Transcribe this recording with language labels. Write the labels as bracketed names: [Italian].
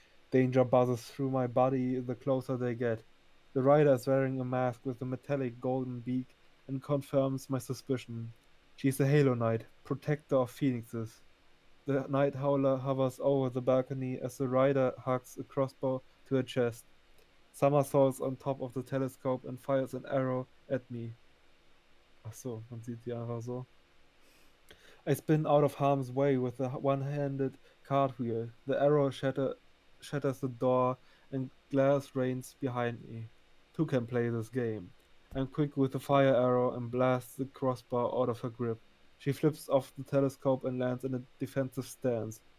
[English] Danger buzzes through my body the closer they get. The rider is wearing a mask with a metallic golden beak and confirms my suspicion. She is a Halo Knight, protector of phoenixes. The Night Howler hovers over the balcony as the rider hugs a crossbow to her chest, somersaults on top of the telescope and fires an arrow at me. [German] Ach so, man sieht sie einfach so. [English] I spin out of harm's way with a one-handed cartwheel. The arrow shatters the door and glass rains behind me. Two can play this game. I'm quick with the fire arrow and blast the crossbar out of her grip. She flips off the telescope and lands in a defensive stance.